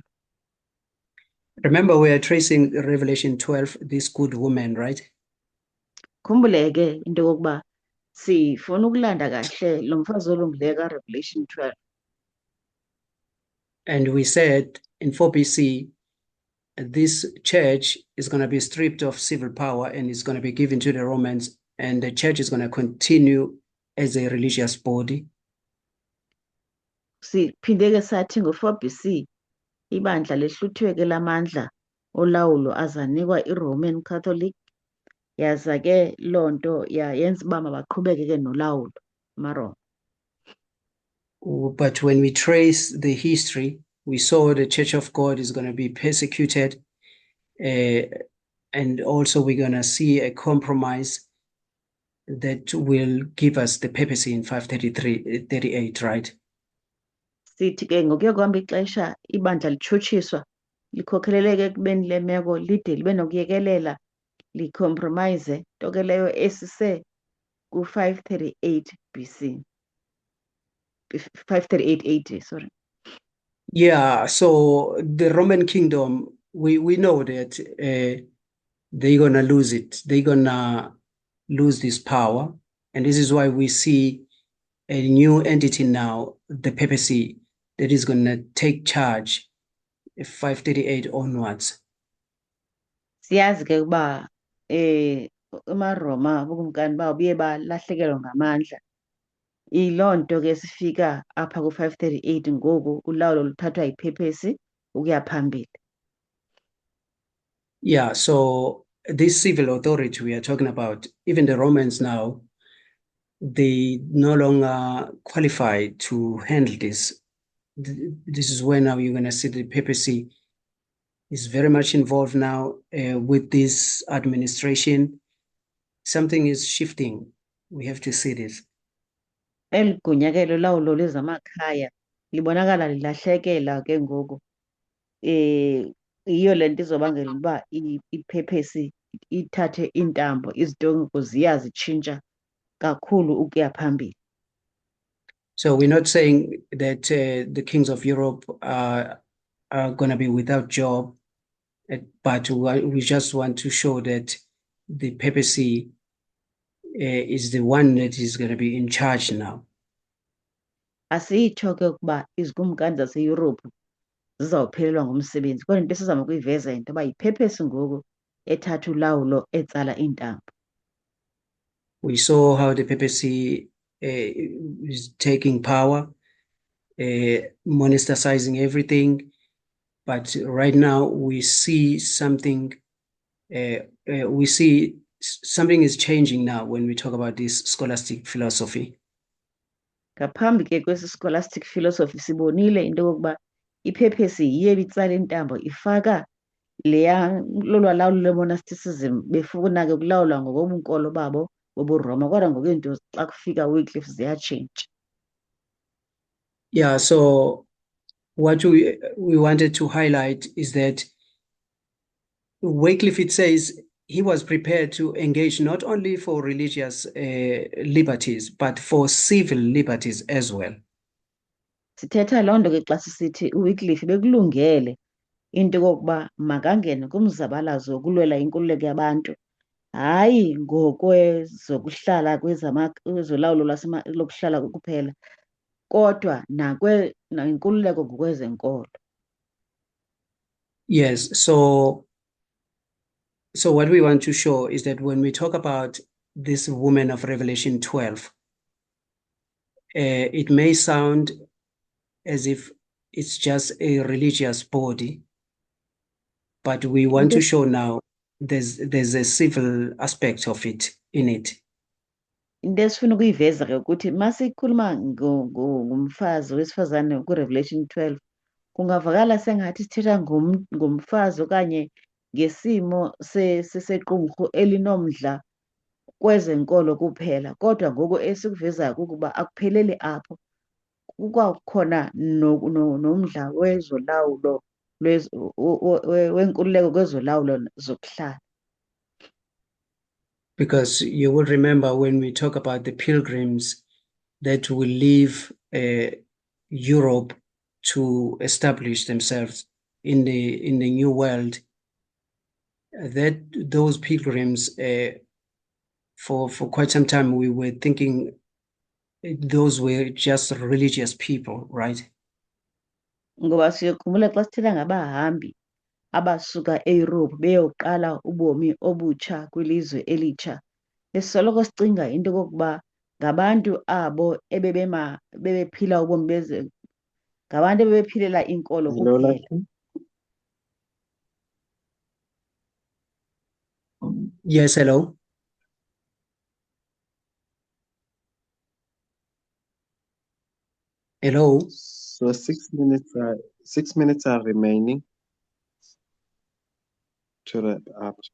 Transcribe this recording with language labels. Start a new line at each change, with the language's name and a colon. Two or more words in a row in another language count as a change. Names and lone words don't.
English: Remember, we are tracing Revelation 12, this good woman, right?
Xhosa: Khumbule ke into yokokuba sifuna ukulanda kahle lo mfazi olungileyo kaRevelation 12.
English: And we said in 4 BC, this church is going to be stripped of civil power and is going to be given to the Romans, and the church is going to continue as a religious body.
Xhosa: Siphinde ke sathi ngo-4 BC ibandla lehluthiwe ke lamandla olawulo azanikwa iRoman Catholic, yaza ke loo nto yenza uba mabaqhubeke ke nolawulo amaRoma.
English: But when we trace the history, We saw the Church of God is going to be persecuted, and also we're going to see a compromise that will give us the papacy in 538, right?
Xhosa: Sithi ke ngokuya kuhamba ixesha ibandla litshutshiswa likhokheleleke ekubeni le meko lide libe nokuyekelela licompromise, nto ke leyo esise ku-538 BC, 538 AD, sorry.
English: Yeah, so the Roman kingdom, we know that they're gonna lose it. They're gonna lose this power, and this is why we see a new entity now, the papacy, that is gonna take charge 538 onwards.
Xhosa: Siyazi ke ukuba amaRoma ubukumkani bawo buye balahlekelwa ngamandla. Yiloo nto ke sifika apha ku-538 ngoku ulawulo luthathwa yiphepesi ukuya phambili.
English: Yeah, so this civil authority we are talking about, even the Romans now, they no longer qualify to handle this. This is where now you're going to see the papacy is very much involved now with this administration. Something is shifting. We have to see this.
Xhosa: Eli gunya ke lolawulo lwezamakhaya libonakala lilahlekela ke ngoku. Yiyo le nto izobangela uba iphepesi ithathe iintambo, izinto ngoku ziya zitshintsha kakhulu ukuya phambili.
English: So we're not saying that the kings of Europe are going to be without job, but we just want to show that the papacy is the one that is going to be in charge now.
Xhosa: Asitsho ke ukuba izikumkani zaseYurophu zizawuphelelwa ngumsebenzi, kodwa into esizama ukuyiveza yinto yoba yiphephesi ngoku ethatha ulawulo etsala iintambo.
English: We saw how the papacy is taking power, monastericizing everything. But right now we see something, something is changing now when we talk about this scholastic philosophy.
Xhosa: Ngaphambi ke kwesi
English: scholastic philosophy
Xhosa: sibonile into yokokuba iphephesi yiye ibitsala iintambo ifaka leya lolwalawulo lwe-monasticism befuna ke ukulawulwa ngokobunkolo babo bobuRoma, kodwa ngoku iinto xa kufika Wycliffe ziyatshintsha.
English: Yeah, so what we wanted to highlight is that Wycliffe, it says, he was prepared to engage not only for religious liberties, but for civil liberties as well.
Xhosa: Sithetha loo nto ke xa sisithi uWycliffe bekulungele into yokokuba makangene kumzabalazo wokulwela inkululeko yabantu, hayi ngokwezokuhlala kwezolawulo lokuhlala kuphela, kodwa nankululeko ngokwezenkolo.
English: Yes, so what we want to show is that when we talk about this woman of Revelation 12, it may sound as if it's just a religious body, but we want to show now there's a civil aspect of it in it.
Xhosa: Into esifuna ukuyiveza ke ukuthi masikhuluma ngumfazi wesifazane kuRevelation 12, kungavakala sengathi sithetha ngomfazi okanye ngesimo sequmrhu elinomdla kwezenkolo kuphela, kodwa ngoku esikuvezayo kukuba akupheleli apho, kukwakhona nomdla wezolawulo wenkululeko kwezolawulo zokuhlala.
English: Because you will remember when we talk about the pilgrims that will leave Europe to establish themselves in the new world, that those pilgrims for quite some time we were thinking those were just religious people, right?
Xhosa: Ngoba siyakhumbula xa sithetha ngabahambi abasuka eYurophu beyoqala ubomi obutsha kwilizwe elitsha, esisoloko sicinga into yokokuba ngabantu abo bebephila ubomi ngabantu ebebephilela inkolo kuphela.
English: Yes, hello. Hello. So 6 minutes are remaining to wrap up.